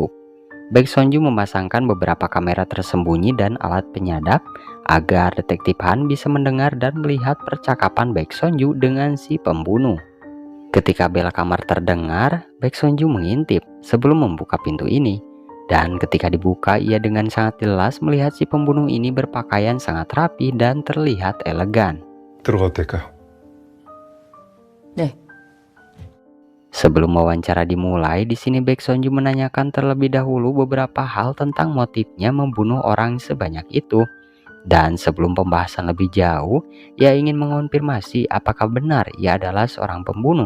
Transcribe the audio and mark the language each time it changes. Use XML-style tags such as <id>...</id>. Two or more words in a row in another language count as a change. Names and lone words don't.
<id>Baek Sonju memasangkan beberapa kamera tersembunyi dan alat penyadap agar Detektif Han bisa mendengar dan melihat percakapan Baek Sonju dengan si pembunuh. Ketika bel kamar terdengar, Baek Sonju mengintip sebelum membuka pintu ini. Dan ketika dibuka, ia dengan sangat jelas melihat si pembunuh ini berpakaian sangat rapi dan terlihat elegan.</id> <ko>들어가도 될까요? 네.</ko> <id>Sebelum wawancara dimulai, di sini Baek Sonju menanyakan terlebih dahulu beberapa hal tentang motifnya membunuh orang sebanyak itu. Dan sebelum pembahasan lebih jauh, ia ingin mengonfirmasi apakah benar ia adalah seorang pembunuh.</id>